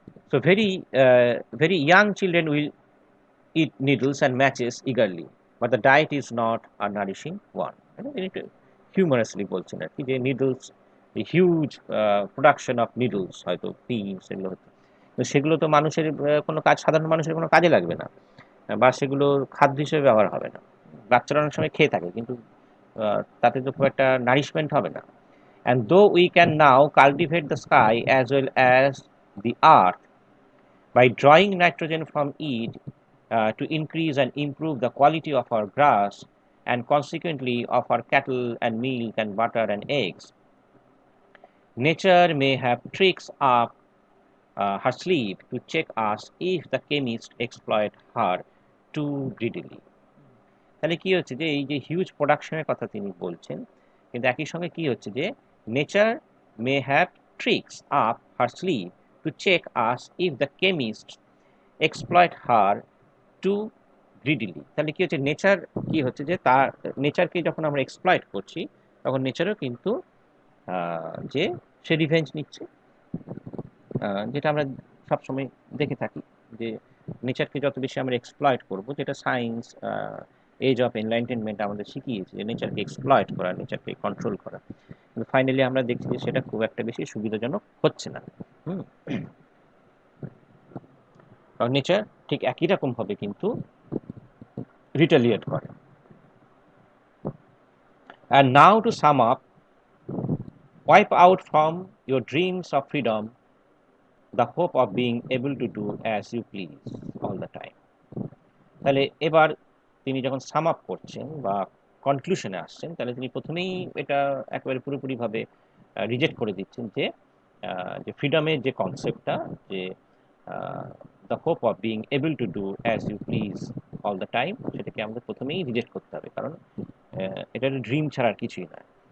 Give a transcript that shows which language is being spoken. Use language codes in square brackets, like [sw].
[en] So very young children will eat needles and matches eagerly, but the diet is not a nourishing one। [bn] তিনি একটু হিউমারাসলি বলছেন আর কি, যে needles, huge production of needles, হয়তো pins এগুলো হতো, তো সেগুলো তো মানুষের কোনো কাজ, সাধারণ মানুষের কোনো কাজে লাগবে না, বা সেগুলো খাদ্য হিসেবে ব্যবহার হবে না। বাচ্চারা অনেক সময় খেয়ে থাকে, কিন্তু তাতে তো খুব একটা নারিশমেন্ট হবে না। [en] And though we can now cultivate the sky as well as the earth by drawing nitrogen from it to increase and improve the quality of our grass and consequently of our cattle and milk and butter and eggs, nature may have tricks up her sleeve to check us if the chemists exploit her too greedily। [bn] তাহলে কি হচ্ছে যে এই যে huge প্রোডাকশনের কথা তিনি বলছেন, কিন্তু একই সঙ্গে কি হচ্ছে যে [en] Nature may have tricks up her sleeve to check us if the chemist exploit her to greedily. [bn] তাহলে কি হচ্ছে, নেচার কি হচ্ছে যে তার নেচারকে যখন আমরা এক্সপ্লয়েট করছি তখন নেচারও কিন্তু যে সে রিভেঞ্জ নিচ্ছে, যেটা আমরা সবসময় দেখে থাকি, যে নেচারকে যত বেশি আমরা এক্সপ্লয়েট করবো, যেটা সায়েন্স এজ অফ এনলাইটেনমেন্ট আমাদের শিখিয়েছে, যে নেচারকে এক্সপ্লয়েট করা, নেচারকে কন্ট্রোল করা, কিন্তু ফাইনালি আমরা দেখছি যে সেটা খুব একটা বেশি সুবিধাজনক হচ্ছে না। কারণ নেচার ঠিক একই রকম ভাবে কিন্তু রিটালিয়েট করে। [en] And now to sum up, wipe out from your dreams of freedom the hope of being able to do as you please all the time. [bn] তাহলে এবার তিনি যখন সাম আপ করছেন বা কনক্লুশনে আসছেন, তাহলে তিনি প্রথমেই এটা একেবারে পুরোপুরিভাবে রিজেক্ট করে দিচ্ছেন যে যে ফ্রিডমের যে কনসেপ্টটা, যে [en] the hope of being able to do as you please all the time, [bn] সেটাকে আমাদের প্রথমেই রিজেক্ট করতে হবে, কারণ এটা ড্রিম ছাড়া আর কিছুই নয়।